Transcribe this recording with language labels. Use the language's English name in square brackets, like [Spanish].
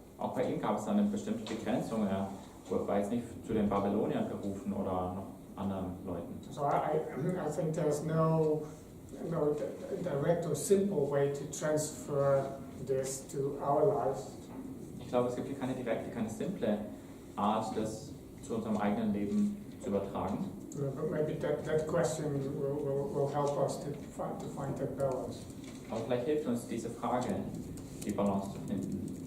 [German] Auch bei ihm gab es dann eine bestimmte Begrenzung. Er war jetzt nicht zu den Babyloniern berufen oder noch anderen Leuten. [English] So I think there's no direct or simple way to transfer this to our lives. [German] Ich glaube, es gibt hier keine direkte, keine simple Art, das zu unserem eigenen Leben zu übertragen. [English] But maybe that question will help us to find that balance. [German] Aber vielleicht hilft uns diese Frage, die Balance zu finden.